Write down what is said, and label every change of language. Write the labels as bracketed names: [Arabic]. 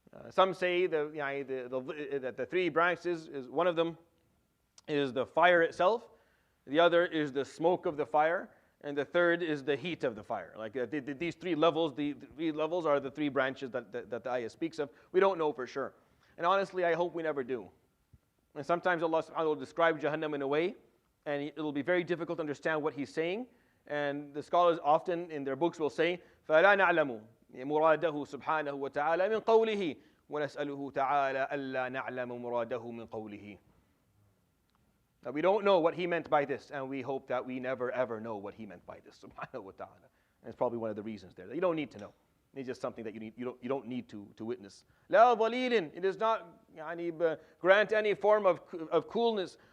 [English] Some say that the 3 branches, is one of them is the fire itself, the other is the smoke of the fire, and the third is the heat of the fire. Like these 3 levels, the 3 levels are the 3 branches that the ayah speaks of. We don't know for sure. And honestly, I hope we never do. And sometimes Allah subhanahu wa ta'ala will describe Jahannam in a way, and it'll be very difficult to understand what He's saying. [Arabic] And the scholars often in their books will say, فَلَا نَعْلَمُ مُرَادَهُ سُبْحَانَهُ وَتَعَالَى مِنْ قَوْلِهِ وَنَسْأَلُهُ تَعَالَى أَلَّا نَعْلَمُ مُرَادَهُ مِنْ قَوْلِهِ. [English] Now, we don't know what he meant by this, and we hope that we never ever know what he meant by this, subhanahu wa ta'ala. And it's probably one of the reasons there. That you don't need to know. It's just something that you don't need to witness. [Arabic] لا ظليل, [English] it does not grant any form of coolness.